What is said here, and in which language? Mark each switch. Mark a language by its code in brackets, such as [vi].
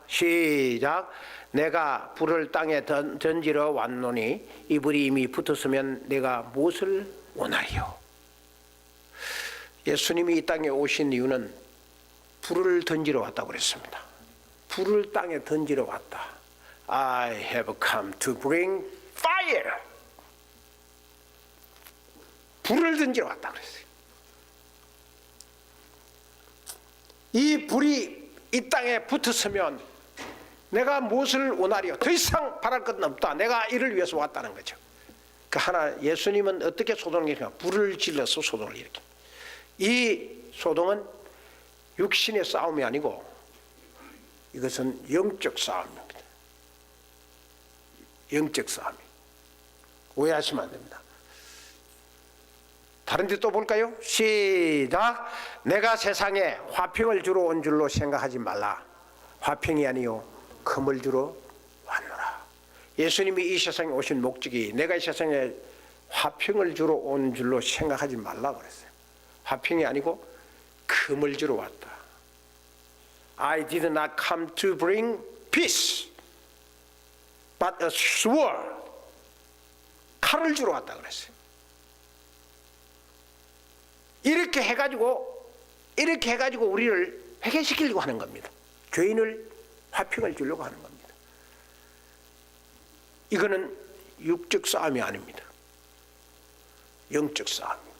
[ko] 시작. 내가 불을 땅에 던지러 왔노니 이 불이 이미 붙었으면 내가 무엇을 원하리요? 예수님이 이 땅에 오신 이유는 불을 던지러 왔다고 그랬습니다. 불을 땅에 던지러 왔다. [en] I have come to bring fire. [ko] 불을 던지러 왔다고 그랬어요. 이 불이 이 땅에 붙었으면 내가 무엇을 원하리요? 더 이상 바랄 것은 없다. 내가 이를 위해서 왔다는 거죠. 그 하나 예수님은 어떻게 소동을 일으키냐? 불을 질러서 소동을 일으킵니다. 이 소동은 육신의 싸움이 아니고 이것은 영적 싸움입니다. 영적 싸움. 오해하시면 안 됩니다. 다른 데 또 볼까요? 시작. 내가 세상에 화평을 주러 온 줄로 생각하지 말라. 화평이 아니요 금을 주러 왔노라. 예수님이 이 세상에 오신 목적이 내가 이 세상에 화평을 주러 온 줄로 생각하지 말라 그랬어요. 화평이 아니고 금을 주러 왔다. [en] I did not come to bring peace, but a sword. [ko] 칼을 주러 왔다 그랬어요. 이렇게 해가지고 우리를 회개시키려고 하는 겁니다. 죄인을 화평을 주려고 하는 겁니다. 이거는 육적 싸움이 아닙니다. 영적 싸움.